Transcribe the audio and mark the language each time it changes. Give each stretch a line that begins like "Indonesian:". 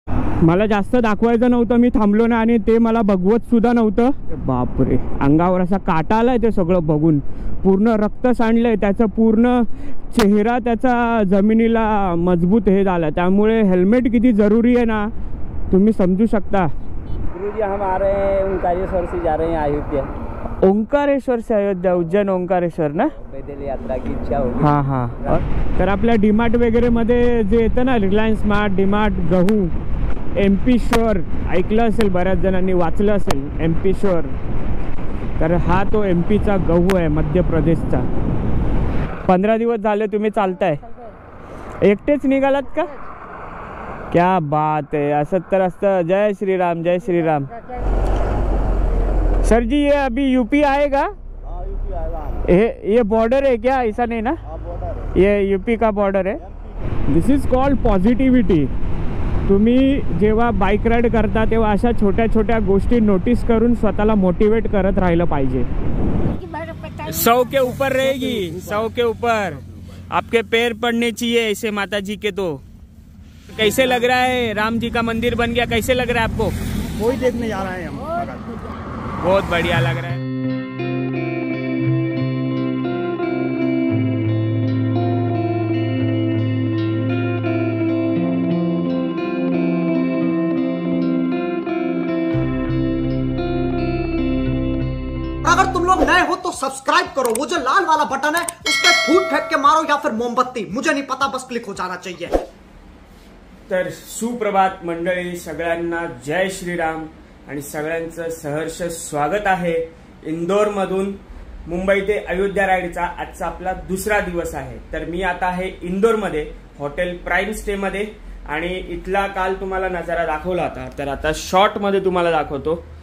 Marathi: मला जास्त दाखवायचं नव्हतं, मी थांबलो ना आणि ते मला बघवत सुद्धा नव्हतं. बापरे, अंगावर असा काटा आलाय ते सगळं बघून. पूर्ण रक्त सांडलंय त्याचं, पूर्ण चेहरा त्याचा जमिनीला मजबूत हे झाला. त्यामुळे हेल्मेट किती जरुरी आहे ना तुम्ही समजू शकता.
Hindi: गुरुजी हम आ रहे हैं ओंकारेश्वर से जा रहे हैं अयोध्या. ओंकारेश्वर से अयोध्या, उज्जैन ओंकारेश्वर ना. पैदल यात्रा की इच्छा होगी. हां हां.
Marathi: तर आपल्या डीमार्ट वगैरे मध्ये जे येतं ना, रिलायन्स स्मार्ट, डीमार्ट, गहू, MP श्योर ऐकलं असेल, बऱ्याच जणांनी वाचलं असेल MP श्योर. तर हा तो MPचा गहू आहे, मध्य प्रदेशचा. 15 दिवस झाले तुम्ही चालताय, एकटेच निघालात का?
Hindi: क्या बात है,
Marathi: असं तर असतं. जय श्री राम, जय श्री राम.
Hindi: सर जी ये अभी यूपी आएगा? यूपी आएगा. ये बॉर्डर है क्या? ऐसा नहीं ना, ये यूपी का बॉर्डर है.
English: This is called positivity.
Marathi: तुम्ही जेव्हा बाईक राईड करता तेव्हा अशा छोट्या छोट्या गोष्टी नोटीस करून स्वतःला मोटिवेट करत राहिलं पाहिजे.
Hindi: 100 के ऊपर रहेगी, 100 के ऊपर. आपके पैर पड़ने चाहिए ऐसे माता जी के. तो कैसे लग रहा है, राम जी का मंदिर बन गया, कैसे लग रहा है आपको? वही देखने जा रहे हैं हम. बहुत बढ़िया लग रहा है. अगर तुम लोग नए हो तो सब्सक्राइब करो, वो जो लाल वाला बटन है उस पर फूट फेंक के मारो या फिर मोमबत्ती, मुझे नहीं पता, बस क्लिक हो जाना चाहिए.
Marathi: तर सुप्रभात मंडळी, सगळ्यांना जय श्रीराम आणि सगळ्यांचं सहर्ष स्वागत आहे. इंदोरमधून मुंबई ते अयोध्या राईडचा आजचा आपला दुसरा दिवस आहे. तर मी आता आहे इंदोरमध्ये हॉटेल प्राईम स्टे मध्ये आणि इथला काल तुम्हाला नजारा दाखवला होता, तर आता शॉर्ट मध्ये तुम्हाला दाखवतो.